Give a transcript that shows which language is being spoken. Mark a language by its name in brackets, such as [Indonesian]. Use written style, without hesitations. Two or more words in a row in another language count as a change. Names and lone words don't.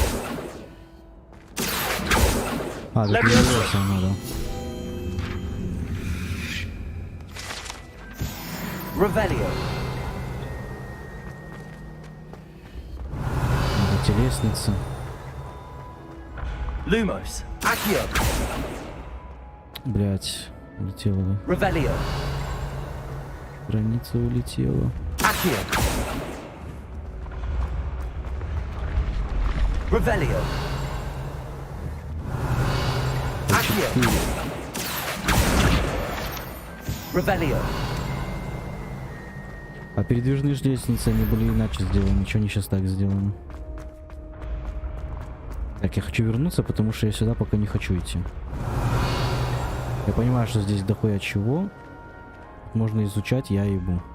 [Russian] А, тут вернулся надо. [Latin] Revelio. [Russian] Эти лестницы. [Latin] Lumos. Accio. [Russian] Блять, улетела. [Latin] Revelio. [Russian] Граница улетела. [Latin] Accio. Revelio. Accio. Revelio. [Russian] А передвижные же лестницы, они были иначе сделаны, ничего не сейчас так сделано. Так, я хочу вернуться, потому что я сюда пока не хочу идти. Я понимаю, что здесь дохуя чего. Можно изучать, я ебу.